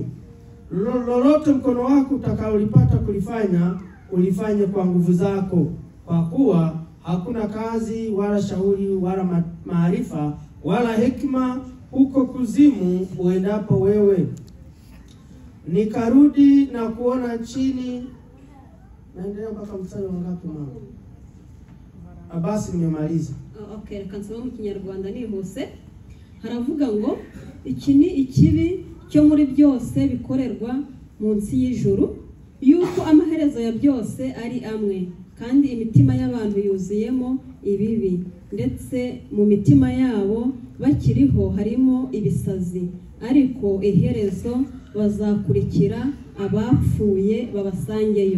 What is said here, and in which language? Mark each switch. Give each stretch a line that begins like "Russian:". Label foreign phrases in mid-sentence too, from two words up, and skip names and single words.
Swahili: Lolote mkono wako utakaolipata kulifanya, ulifanye kwa nguvu zako, kwa kuwa hakuna kazi wala shauri wala maarifa wala hekima huko kuzimu uendapo wewe. Nikarudi na kuona chini. Naendelea mpaka mstari wa ngapi mama? Basi nimemaliza.
Kinyarwanda: Okay, kansoma mu Kinyarwanda nihuse. Haravuga ngo iki ni ikibi cyo muri byose bikorerwa munsi y'ijuru, yuko amaherezo ya byose ari amwe, kandi imitima y'abantu yuzuyemo ibibi, ndetse mu mitima yabo bakiriho harimo ibisazi, ariko iherezo bazakurikira abapfuye babasangeyo.